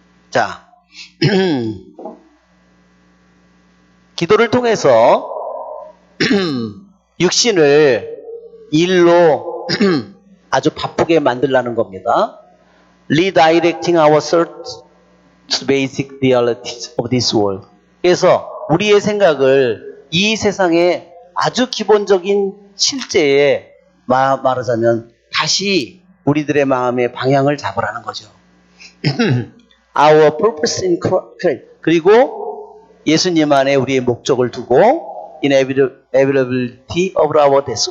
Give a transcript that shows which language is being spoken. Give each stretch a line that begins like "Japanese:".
Korean: 자, 기도를 통해서 육신을 일로 아주 바쁘게 만들라는 겁니다.
English: Redirecting our thoughts to basic realities of this world.
Korean: 그래서 우리의 생각을 이 세상의 아주 기본적인 실제에 말하자면 다시 우리들의 마음의 방향을 잡으라는 거죠.
English: Our purpose in Christ.
Korean: 그리고 예수님 안에 우리의 목적을 두고
English: inevitability of our death.